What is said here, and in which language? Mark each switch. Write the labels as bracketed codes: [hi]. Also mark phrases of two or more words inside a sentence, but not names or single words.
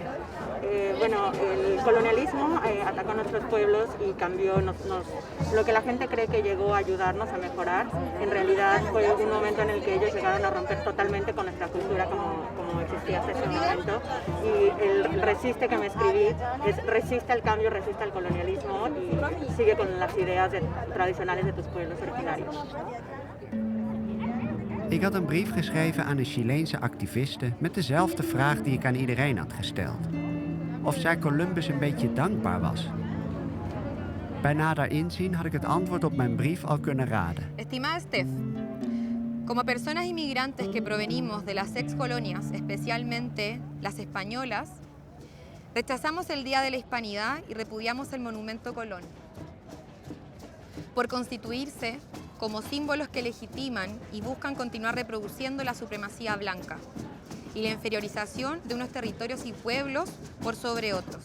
[es] Bueno, el colonialismo atacó a nuestros pueblos y cambió lo que la gente cree que llegó a ayudarnos a mejorar. En realidad fue un momento en el que ellos llegaron a romper totalmente con nuestra cultura como existía hasta ese momento. Y el resiste que me escribí es resiste al cambio, resiste al colonialismo y sigue con las ideas tradicionales de tus pueblos originarios. [nl] Ik had een brief geschreven aan een Chileense activiste met dezelfde vraag die ik aan iedereen had gesteld. Of zij Columbus een beetje dankbaar was. Bij nader inzien had ik het antwoord op mijn brief al kunnen raden. [es] Estimada Steph, como personas inmigrantes que provenimos de las ex-colonias, especialmente las españolas, rechazamos el Día de la Hispanidad y repudiamos el Monumento Colón. Por constituirse como símbolos que legitiman y buscan continuar reproduciendo la supremacía blanca y la inferiorización de unos territorios y pueblos por sobre otros.